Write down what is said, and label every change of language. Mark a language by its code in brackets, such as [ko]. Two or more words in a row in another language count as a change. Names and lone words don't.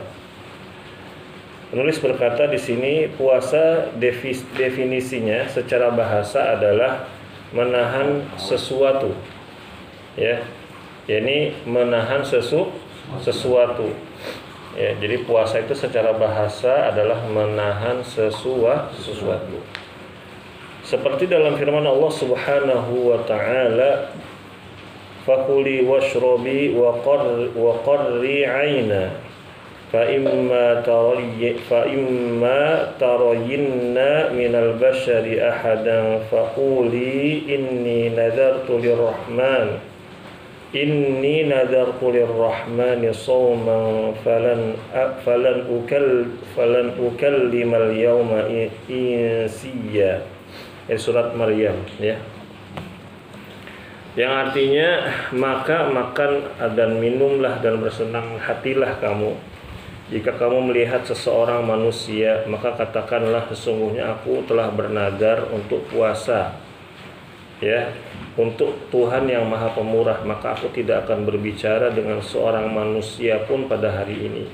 [id] Penulis berkata di sini, puasa definisinya secara bahasa adalah menahan sesuatu, ya, yakni menahan sesuatu. Ya, jadi puasa itu secara bahasa adalah menahan sesuatu. Seperti dalam firman Allah [ar] سبحانه وتعالى, "فكلي واشربي وقري عينا فإما ترين من البشر أحدا فقولي إني نذرت للرحمن صوما فلن أكلم اليوم إنسيا." [id] Surat Maryam, ya, yang artinya, maka makan dan minumlah dan bersenang hatilah kamu jika kamu melihat seseorang manusia, maka katakanlah sesungguhnya aku telah bernadar untuk puasa, ya, untuk Tuhan yang Maha Pemurah, maka aku tidak akan berbicara dengan seorang manusia pun pada hari ini.